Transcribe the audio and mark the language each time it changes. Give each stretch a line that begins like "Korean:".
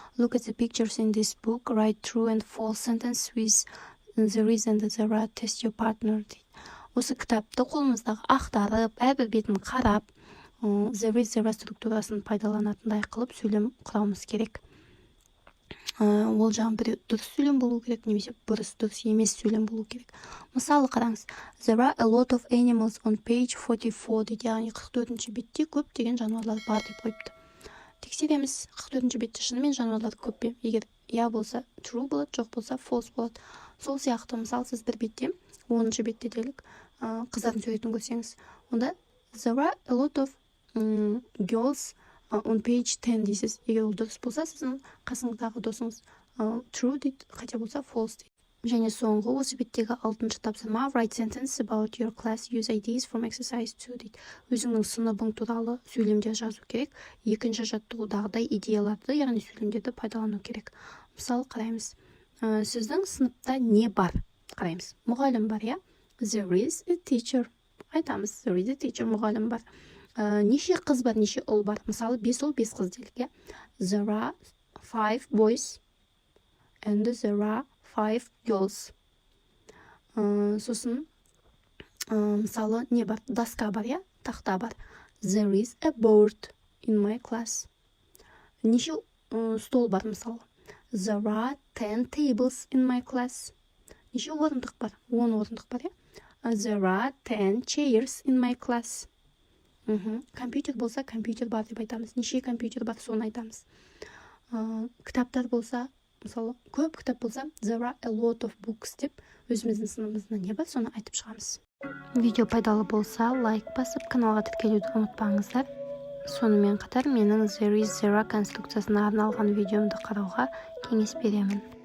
English: Look at the pictures in this book. Write true and false sentence with there is and there are. Test your partner.
Kazakh: Осы кітапты қолымыздағы ақтарып, әрбір бетін қарап, there is, there are структурасын пайдаланатындай қылып сөйлем құрауымыз керек. Ол жағын бір дұрыс сөйлем болу керек, немесе дұрыс емес сөйлем болу керек. Мысалы қараңыз.
English: There are a lot of animals on page 44.
Kazakh: дейді, яғни 44-ші бетте көп деген жануарлар бар деп қойыпты. Тексереміз, 44-ші бетте шынымен жануарлар көп пе? Егер я болса true болады, жоқ болса false болады. сол сияқты мысалы сіз бір бетте 10-шы бетте делік қыздардың суретін көрсеңіз, онда
English: there are a lot of girls on page 10
Kazakh: дейсіз. Егер ол дұрыс болса, сіздің қасыңыздағы досыңыз true дейді, қате болса false дейді. Және соңғы осы беттегі 6-шы тапсырма
English: write sentence about your class, use ideas from exercise 2
Kazakh: дейді. Өзіңнің сыныбың туралы сөйлемдер жазу керек. Екінші жаттығудағыдай идеяларды, яғни сөйлемдерді пайдалану керек. Мысалы қараймыз. Сіздің сыныпта не бар? Қараймыз. Мұғалім бар, я?
English: There is a teacher.
Kazakh: Айтамыз.
English: There is a teacher,
Kazakh: мұғалім бар. Неше қыз бар, неше ұл бар? Мысалы 5 ұл, 5 қыз делік, я?
English: There are 5 boys and there are 5 girls.
Kazakh: Сосын мысалы не бар? Доска бар, я? Тақта бар.
English: There is a board in my class.
Kazakh: Неше стол бар мысалы?
English: There are 10 tables in my class.
Kazakh: Неше орындық бар? 10 орындық бар, я?
English: There are 10 chairs in my class.
Kazakh: Компьютер болса, компьютер бар деп айтамыз. Неше компьютер бар, соны айтамыз. Кітаптар болса, мысалы, көп кітап болса,
English: there are a lot of books
Kazakh: деп өзіміздің сыныбымызда не бар, соны айтып шығамыз. Видео пайдалы болса, лайк басып, каналға тіркелуді ұмытпаңыздар. Сонымен қатар менің there is zero конструкциясына арналған видеомды қарауға кеңес беремін.